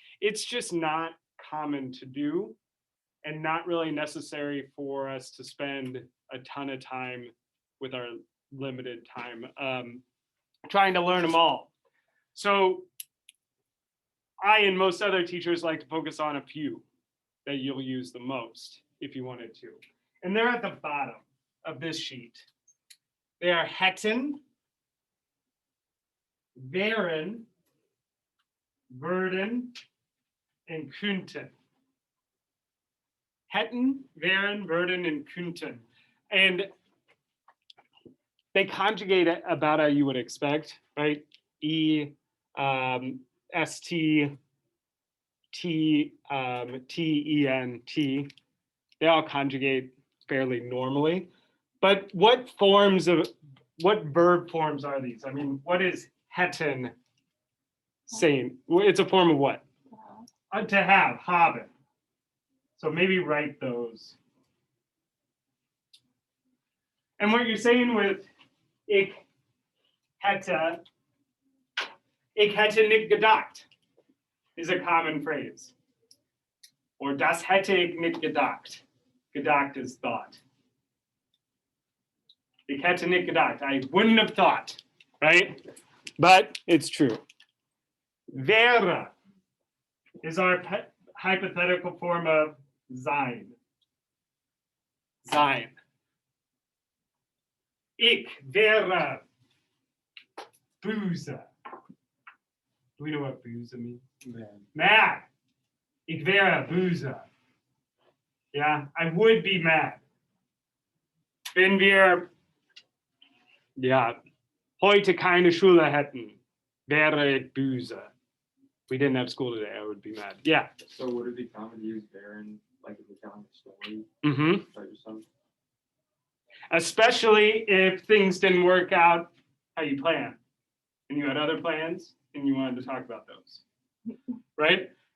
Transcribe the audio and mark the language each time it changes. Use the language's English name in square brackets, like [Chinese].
[English] It's just not common to do and not really necessary for us to spend a ton of time with our limited time trying to learn them all. So I and most other teachers like to focus on a few that you'll use the most if you wanted to. And they're at the bottom of this sheet. They are hätten, wären, würden, and könnten. [German] hätten, wären, würden, and könnten. [English] And they conjugate it about how you would expect, right? E, st, t, ten, t. They all conjugate fairly normally. But what verb forms are these? I mean, what is hätten saying? It's a form of what? To have, haben. So maybe write those. And what you're saying with [German] ich hätte nicht gedacht [English] is a common phrase. [German] Or das hätte ich nicht gedacht. [English] Gedacht is thought. [German] Ich hätte nicht gedacht. [English] I wouldn't have thought, right? But it's true. Wäre is our hypothetical form of sein. Sein. [German] Ich wäre böse. [English] Do we know what böse means? Mad. [German] Ich wäre böse. [English] Yeah, I would be mad. [German] Wenn wir heute keine Schule hätten, wäre ich böse. [English] If we didn't have school today, I would be mad. Yeah. So would it be common to use wären, like if we're telling a story? Mm-hmm. Or something? Especially if things didn't work out how you planned, and you had other plans, and you wanted to talk about those, right?